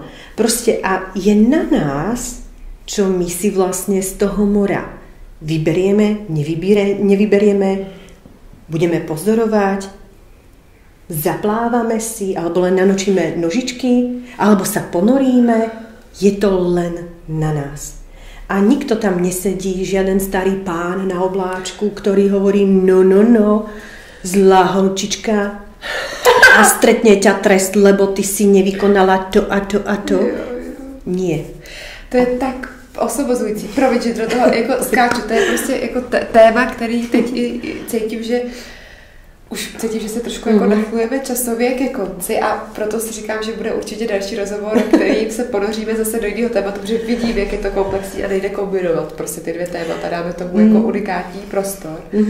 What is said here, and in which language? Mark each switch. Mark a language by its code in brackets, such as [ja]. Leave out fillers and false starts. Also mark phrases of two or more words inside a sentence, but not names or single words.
[sk] Proste a je na nás, čo my si vlastne z toho mora vyberieme, nevyberieme, budeme pozorovať, zaplávame si, alebo len nanočíme nožičky, alebo sa ponoríme, je to len na nás. A nikto tam nesedí, žiaden starý pán na obláčku, ktorý hovorí no, zlá holčička a stretne ťa trest, lebo ty si nevykonala to a to a to. Nie. [cs] To je tak osobozující. Promiň, že do toho jako skáču. To je prostě jako téma, který teď cítím, že už cítím, že se trošku jako nachylujeme časově ke konci a proto si říkám, že bude určitě další rozhovor, kterým se ponoříme zase do jiného tématu, protože vidím, jak je to komplexní a nejde kombinovat prostě ty dvě témata, dáme tomu jako unikátní prostor.